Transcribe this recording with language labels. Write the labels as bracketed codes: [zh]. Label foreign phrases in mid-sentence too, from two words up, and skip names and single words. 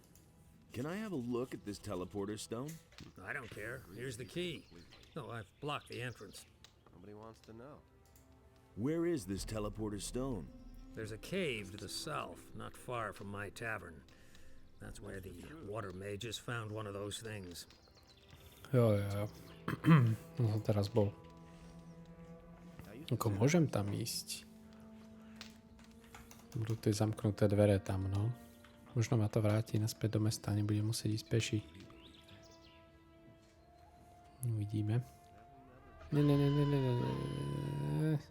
[en] Can I have a look at this teleporter stone? I don't care. Here's the key. Oh, I've blocked the entrance. Nobody wants to know. Where is this teleporter stone? There's a cave to the south, not far from my tavern. That's where the water mages found one of those things. [sk] Jo. No som teraz bol. Ako môžem tam ísť? Budú tie zamknuté dvere tam, no. Možno ma to vráti naspäť do mesta, nebudem musieť ísť peši. Uvidíme. Ne.